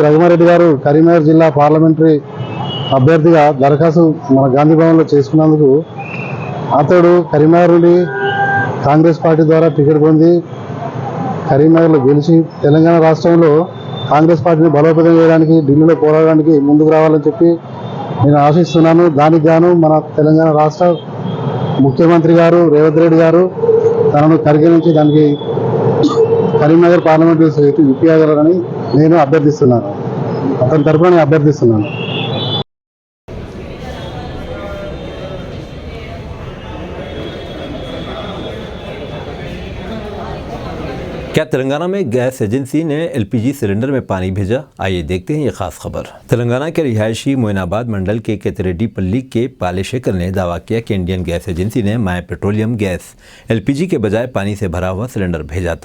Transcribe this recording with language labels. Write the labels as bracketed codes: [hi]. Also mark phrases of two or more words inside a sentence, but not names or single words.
[te] రఘుమారెడ్డి గారు కరీంనగర్ జిల్లా పార్లమెంటరీ అభ్యర్థిగా దరఖాస్తు మన గాంధీ భవన్లో చేసుకున్నందుకు అతడు కరీంనగర్ నుండి కాంగ్రెస్ పార్టీ ద్వారా టికెట్ పొంది కరీంనగర్లో గెలిచి తెలంగాణ రాష్ట్రంలో కాంగ్రెస్ పార్టీని బలోపేతం చేయడానికి, ఢిల్లీలో పోరాడడానికి ముందుకు రావాలని చెప్పి నేను ఆశిస్తున్నాను. దానికి గాను మన తెలంగాణ రాష్ట్ర ముఖ్యమంత్రి గారు రేవంత్ రెడ్డి గారు తనను పరిగణించి దానికి కరీంనగర్ పార్లమెంటు సీటు ఇప్పించగలరని నేను అభ్యర్థిస్తున్నాను. అతని తరఫున నేను అభ్యర్థిస్తున్నాను. [ur] کیا تلنگانہ میں گیس ایجنسی نے LPG سلنڈر میں پانی بھیجا؟ آئیے دیکھتے ہیں یہ خاص خبر۔ تلنگانہ کے رہائشی معین آباد منڈل کے کیتریڈی پلی کے پالے شیکر نے دعویٰ کیا کہ انڈین گیس ایجنسی نے مائع پیٹرولیم گیس LPG کے بجائے پانی سے بھرا ہوا سلنڈر بھیجا تھا۔